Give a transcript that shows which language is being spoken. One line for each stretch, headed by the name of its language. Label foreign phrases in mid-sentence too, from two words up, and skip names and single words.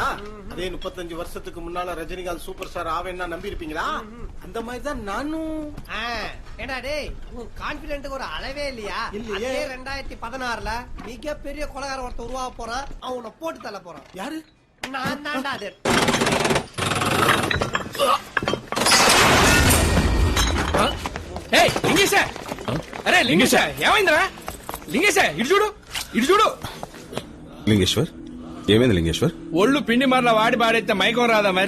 Tamil: அதே 35 வருஷத்துக்கு முன்னால ரஜினிகாந்த் சூப்பர் ஸ்டார் ஆவேன்னா நம்பி இருப்பீங்களா? அந்த மாதிரி தான் நானும். ஏடா டேய், உன் கான்பிடென்ட்க்கு ஒரு அளவே இல்லையா? இல்லையே. 2016ல மிகப்பெரிய கொலைகார ஒருத்தர் உருவாக போறான். அவனை போட்டு தள்ள போறான். யாரு? நான் தான்டா அது.
Telugu: అరే లింగేశ ఏమైందిరా? లింగేశ ఇటు చూడు, ఇటు చూడు. లింగేశ్వర్ ఏమైంది? లింగేశ్వర్ ఒళ్ళు పిండి మరలా వాడి పాడైతే మైకం రాదా మరి?